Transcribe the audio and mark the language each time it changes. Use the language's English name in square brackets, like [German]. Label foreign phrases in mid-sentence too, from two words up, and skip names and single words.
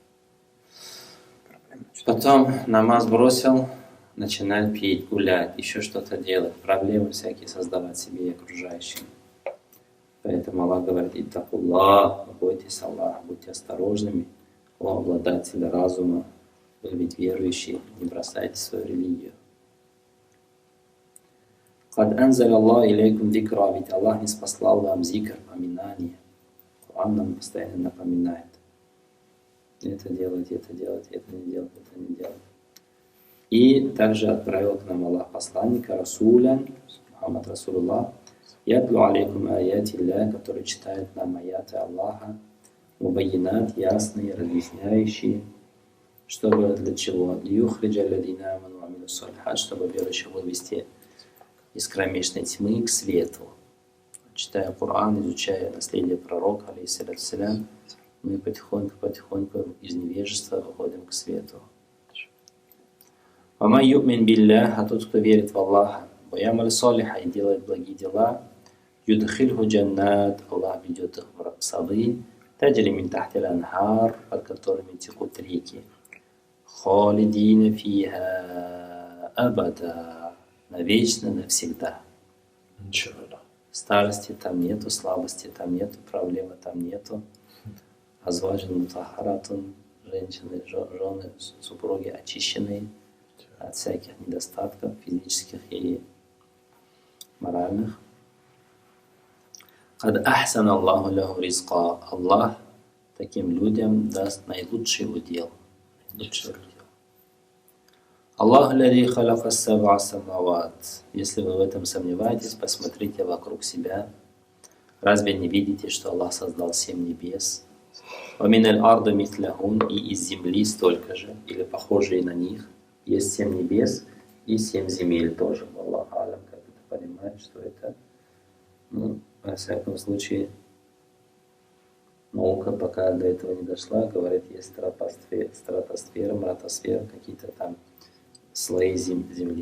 [Russian] Потом намаз бросил, начинает пить, гулять, еще что-то делать, проблемы всякие создавать себе и окружающим. Поэтому Аллах говорит, иттакуллах, бойтесь Аллаха, будьте осторожными, о обладатели разума, вы ведь верующие, не бросайте свою религию. [Arabic] قد أنزل الله إليكم ذكرا, [Russian] ведь Аллах не спаслал вам зикр, поминание. Коран нам постоянно напоминает. Это делать, это делать, это не делать, это не делать. И также отправил к нам Аллах посланника, [Arabic] رسولا محمد رسول الله يتلو عليكم آيات الله, [Russian] который читает нам аяты Аллаха, мубайинат, ясные, разъясняющие, чтобы для чего? [Arabic] ليخرج الذين آمنوا عملوا صالحات, [Russian] чтобы верующих вывести из кромешной тьмы к свету. Читая Коран, изучая наследие пророка, алейхиссалям, мы потихоньку из невежества выходим к свету. [Arabic] وما يؤمن بالله, [Russian] а тот, кто верит в Аллаха, [Arabic] ويعمل صالحا [Russian] и делает благие дела, [Arabic] يدخله جنات, [Russian] Аллах ведет их в сады, [Arabic] تجري من تحت الأنهار, [Russian] под которыми текут реки. [Arabic] خالدين فيها أبدا, [Russian] навечно, навсегда. Старости там нету, слабости там нету, проблемы там нету. [Arabic] أزواج مطهرة, [Russian] женщины, жены, супруги очищенные от всяких недостатков физических и моральных. [Arabic] قد أحسن الله له رزقا. [Russian] Аллах таким людям даст наилучший удел. [Arabic] الله الذي خلق سبع سماوات. [Russian] Если вы в этом сомневаетесь, посмотрите вокруг себя. Разве не видите, что Аллах создал 7 небес? [Arabic] وَمِنَ الْأَرْضِ مِثْلَهُنْ, [Russian] и из земли столько же, или похожие на них. Есть 7 небес и 7 земель тоже. [Arabic] الله أعلم, [Russian] как это понимает, что это. Ну, во всяком случае, наука пока до этого не дошла. Говорит, есть стратосфера, мратосфера, какие-то там слои земли.